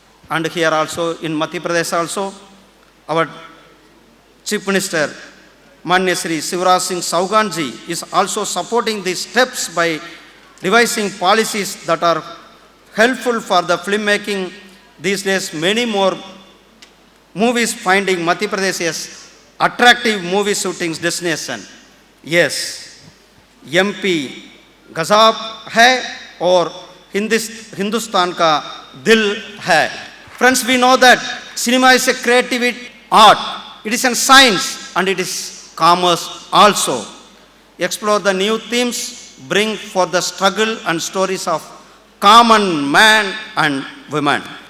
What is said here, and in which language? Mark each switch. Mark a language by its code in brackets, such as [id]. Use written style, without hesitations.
[en] And here also in Madhya Pradesh also, our Chief Minister Manya Shri Shivraj Singh Chauhan ji is also supporting these steps by devising policies that are helpful for the filmmaking. These days many more movies finding Madhya Pradesh as attractive movie shootings destination. [hi] Yes, MP गज़ाब है और हिंदुस्तान का दिल है. [en] Friends, we know that cinema is a creative art. It is a science and it is commerce also. Explore the new themes, bring for the struggle and stories of common man and women.